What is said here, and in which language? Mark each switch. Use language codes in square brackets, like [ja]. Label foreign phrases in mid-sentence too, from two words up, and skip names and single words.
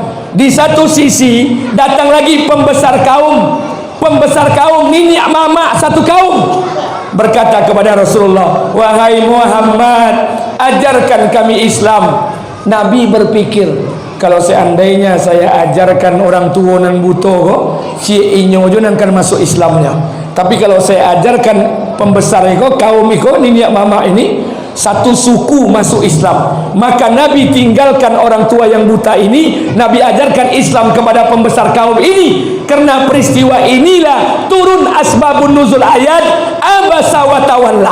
[id] Di satu sisi datang lagi pembesar kaum nini mama satu kaum, berkata kepada Rasulullah, wahai Muhammad, ajarkan kami Islam. Nabi berpikir, kalau seandainya saya ajarkan orang tua [min] nan buto kok, si inyo jo nan kan [id] masuk Islamnya. Tapi kalau saya ajarkan pembesar iko, kaum iko, nini mama ini, satu suku masuk Islam, maka Nabi tinggalkan orang tua yang buta ini, Nabi ajarkan Islam kepada pembesar kaum ini. Karena peristiwa inilah turun [ar] أسباب النزول [id] ayat [ar] عبس وتولى.